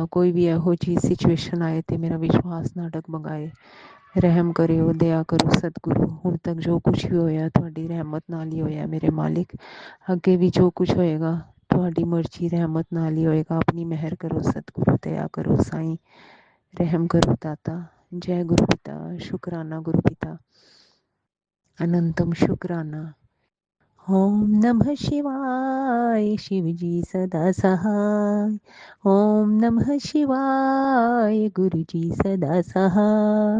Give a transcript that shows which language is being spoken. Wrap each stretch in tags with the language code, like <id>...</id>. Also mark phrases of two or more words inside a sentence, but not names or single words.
<pa>ਕੋਈ ਵੀ ਇਹੋ ਜਿਹੀ ਸਿਚੁਏਸ਼ਨ ਆਏ ਤੇ ਮੇਰਾ ਵਿਸ਼ਵਾਸ ਨਾ ਡਗਮਗਾਏ। ਰਹਿਮ ਕਰਿਓ, ਦਇਆ ਕਰੋ ਸਤਿਗੁਰੂ। ਹੁਣ ਤੱਕ ਜੋ ਕੁਛ ਵੀ ਹੋਇਆ ਤੁਹਾਡੀ ਰਹਿਮਤ ਨਾਲ ਹੀ ਹੋਇਆ ਮੇਰੇ ਮਾਲਿਕ। ਅੱਗੇ ਵੀ ਜੋ ਕੁਛ ਹੋਏਗਾ ਤੁਹਾਡੀ ਮਰਜ਼ੀ ਰਹਿਮਤ ਨਾਲ ਹੀ ਹੋਏਗਾ। ਆਪਣੀ ਮਿਹਰ ਕਰੋ ਸਤਿਗੁਰੂ, ਦਇਆ ਕਰੋ ਸਾਈਂ, ਰਹਿਮ ਕਰੋ ਦਾਤਾ।</pa> <hi>जय गुरु पिता, शुकराना गुरु पिता। अनंतम शुकराना।</hi> <sa>ओम नमः शिवाय,</sa> <hi>शिव जी सदा सहाय।</hi> <sa>ओम नमः शिवाय,</sa> <hi>गुरु जी सदा सहाय।</hi>